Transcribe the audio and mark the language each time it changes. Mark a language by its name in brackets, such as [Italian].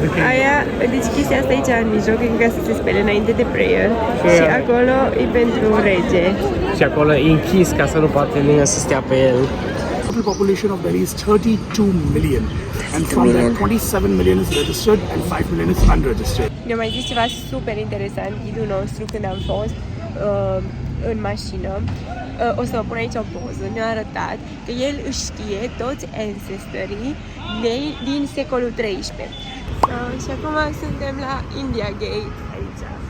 [Romanian] Aia, deci chestia asta aici în mijloc e ca să se spele înainte de prayer și acolo e pentru rege. Și acolo e închis ca să nu poate nimeni să stea pe el. [English] Total population of Delhi is 32 million, and from that 27 million is registered and 5 million is unregistered. [Romanian] Ne-a mai zis ceva super interesant ghidul nostru când am fost în mașină. O să vă pun aici o poză. Ne-a arătat că el își știe toți ancestrii din secolul 13. Și acum suntem la India Gate aici.